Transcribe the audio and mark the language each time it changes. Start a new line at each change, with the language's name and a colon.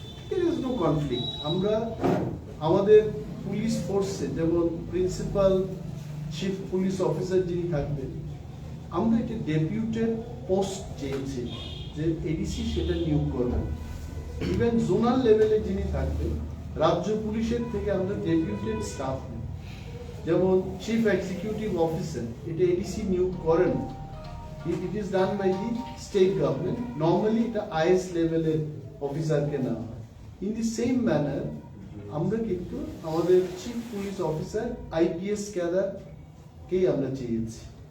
English: There is no conflict.
Bangla: আমরা আমাদের police ফোর্সে যেমন প্রিন্সিপাল চিফ পুলিশ অফিসার যিনি থাকবেন, আমরা এটা ডেপুটেড পোস্ট চেয়েছি যে এডিসি সেটা নিয়োগ করবেন। ইভেন জোনাল লেভেলে যিনি থাকবেন, রাজ্য পুলিশের থেকে আমরা ডেপুটেড স্টাফ নিই, যেমন চিফ এক্সিকিউটিভ অফিসার, এটা এডিসি নিয়োগ করেন।
English: It is done by the state government.
Bangla: Normally এটা IS লেভেলের অফিসারকে নেওয়া হয়।
English: In the same manner
Bangla: আমরা কিন্তু আমাদের chief police officer IPS cadre কেই আমরা চেয়েছি।